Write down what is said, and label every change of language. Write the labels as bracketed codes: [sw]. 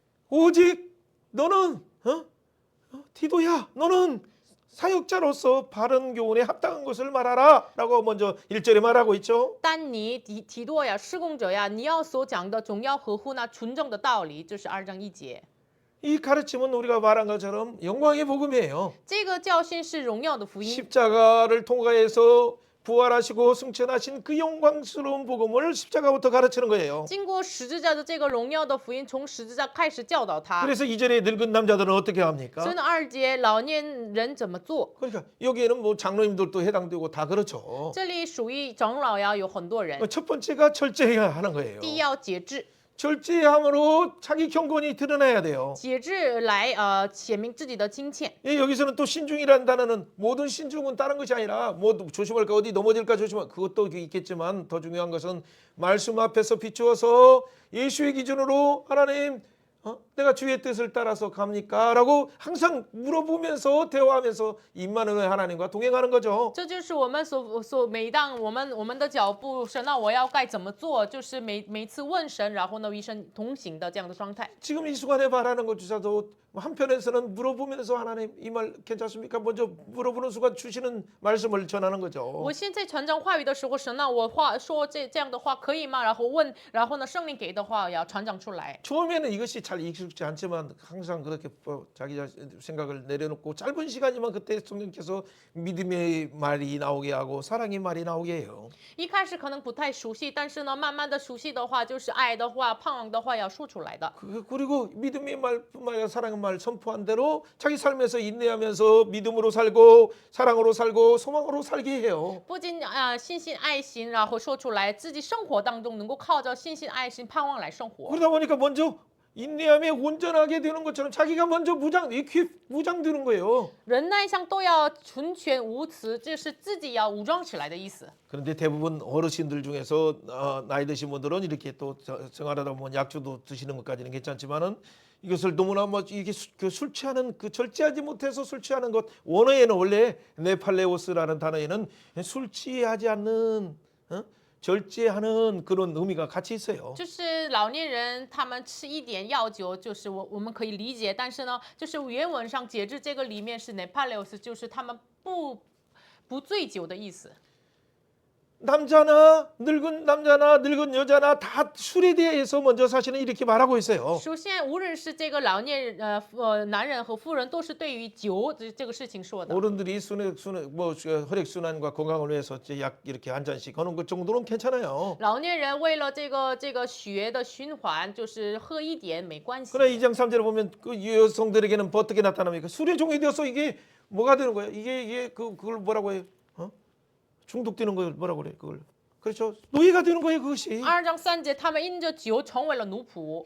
[ko] 오직 너는 디도야 너는 사역자로서 바른 교훈에 합당한 것을 말하라 라고 먼저 1절에 말하고 있죠. [zh] 但你提多呀，施工者呀，你要所讲的总要合乎那纯正的道理，这是2章1节。 [ko] 이 가르침은 우리가 말한 것처럼 영광의 복음이에요. [zh] 这个教训是荣耀的福音， [ko] 십자가를 통과해서 부활하시고 승천하신 그 영광스러운 복음을 십자가부터 가르치는 거예요. [zh] 经过十字架的这个荣耀的福音，从十字架开始教导他。 [ko] 그래서 2절에 늙은 남자들은 어떻게 [zh] 所以 [ko] 합니까? [zh] 呢，2节老年人怎么做？ [ko] 그러니까 여기에는 뭐 장로님들도 해당되고 다 그렇죠. [zh] 这里属于长老呀，有很多人。 [ko] 첫 번째가 절제해야 하는 거예요. [zh] 第一要节制， [ko] 절제함으로 자기 경건이 드러나야 돼요. [zh] 节制来显明自己的金钱。 [ko] 예, 여기서는 또 신중이라는 단어는 모든 신중은 다른 것이 아니라 뭐 조심할까 어디 넘어질까 조심할 그것도 있겠지만 더 중요한 것은 말씀 앞에서 비추어서 예수의 기준으로 하나님 내가 주의 뜻을 따라서 갑니까? 라고 항상 물어보면서 대화하면서 임마누엘 하나님과 동행하는 거죠. [zh] 这就是我们每当我们的脚步，神啊，我要该怎么做？就是每次问神，然后呢与神同行的这样的状态。 [ko] 지금 이 순간에 말하는 것조차도 한편에서는 물어보면서 하나님 이 말 괜찮습니까? 먼저 물어보는 순간 주시는 말씀을 전하는 거죠. [zh] 我现在传讲话语的时候，神啊，我说这样的话可以吗？然后问，然后呢圣灵给的话要传讲出来。 [ko] 처음에는 이것이 잘 쉽지 않지만 항상 그렇게 자기 생각을 내려놓고 짧은 시간이면 그때 성령께서 믿음의 말이 나오게 하고 사랑의 말이 나오게 해요. [zh] 一开始可能不太熟悉，但是呢，慢慢的熟悉的话，就是爱的话、盼望的话要说出来的。 [ko] 그리고 믿음의 말뿐만 아니라 사랑의 말 선포한 대로 자기 삶에서 인내하면서 믿음으로 살고 사랑으로 살고 소망으로 살게 해요. [zh] 不仅信心、爱心，然后说出来，自己生活当中能够靠着信心、爱心、盼望来生活。 [ko] 그러다 보니까 먼저 인내함에 온전하게 되는 것처럼 자기가 먼저 무장되는 거예요. [zh] 忍耐上都要纯全无疵，这是自己要武装起来的意思。 [ko] 그런데 대부분 어르신들 중에서 나이 드신 분들은 이렇게 또 생활하다 보면 약주도 드시는 것까지는 괜찮지만은 이것을 너무나 이게 술 취하는 절제하지 못해서 술 취하는 것 원어에는 원래 네팔레오스라는 단어에는 술 취하지 않는 절제하는 그런 의미가 같이 있어요. [zh] 就是老年人他们吃一点药酒，就是我们可以理解，但是呢，就是原文上节制这个里面是 Nepaleos，就是他们不醉酒的意思。 [ko] 남자나 늙은 여자나 다 술에 대해서 먼저 사실은 이렇게 말하고 있어요. [zh] 首先，无论是这个老年人男人和妇人，都是对于酒这个事情说的。 [ko] 어른들이 혈액 순환과 건강을 위해서 약 이렇게 한 잔씩 하는 것 정도는 괜찮아요. [zh] 老年人为了这个血的循环，就是喝一点没关系。 [ko] 그러나 2장 3절에 보면 그 여성들에게는 어떻게 나타납니까? 술에 종이 되어서 이게 뭐가 되는 거예요? 이게 그걸 뭐라고 해요? 중독되는 걸 뭐라고 그래? 그걸 그렇죠. 노예가 되는 거예요, 그것이. [zh] 2章3节，他们因着酒成为了奴仆。